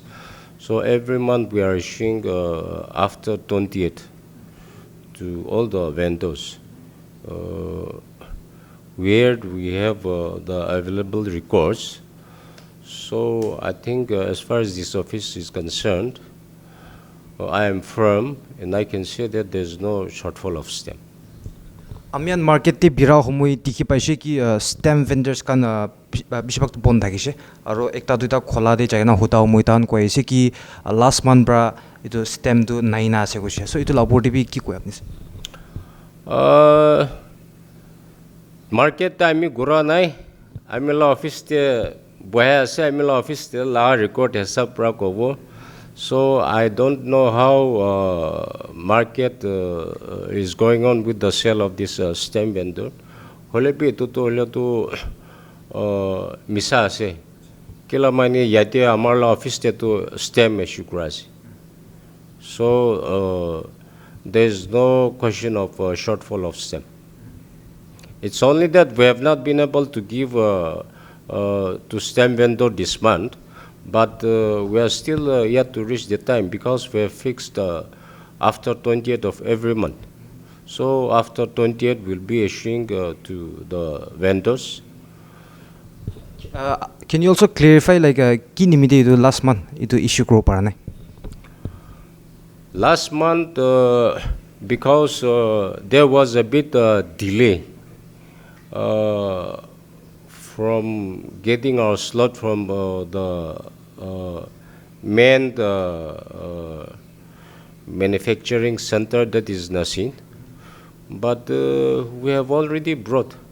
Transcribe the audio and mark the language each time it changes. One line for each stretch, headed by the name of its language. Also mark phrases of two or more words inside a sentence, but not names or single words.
English: So every month we are issuing after 28th to all the vendors where we have the available records. So I think as far as this office is concerned, I am firm and I can say that there's no shortfall of stamp.
Naga Pidgin: Amian market te bira homoi tikhi paise ki stamp vendors kan bishbak bon thakise aro ekta duita khola de jaina hota homoi tan ko aise ki
English: last month
Naga Pidgin: bra itu stamp tu naina ase koise so itu labor bi ki koi apni
English: Market time
Naga Pidgin: gura nai amila office te boya ase amila office te la
English: record hesab
Naga Pidgin: pra kobo.
English: So I don't know how market is going on with the sale of this stamp vendor.
Naga Pidgin: Holepi tu misa ase. Kila mani yate amarla office te tu stamp issue kurasi.
English: So there is no question of shortfall of stamp. It's only that we have not been able to give to stamp vendor this month. But we are still yet to reach the time because we have fixed after 20th of every month. So after 20th, we'll be issuing to the vendors. Can you also clarify like
Naga Pidgin: ki nimite itu
English: last month
Naga Pidgin: itu issue grow para nai?
English: Last month, because there was a bit delay from getting our slot from the main manufacturing center that is Nasin, but we have already brought.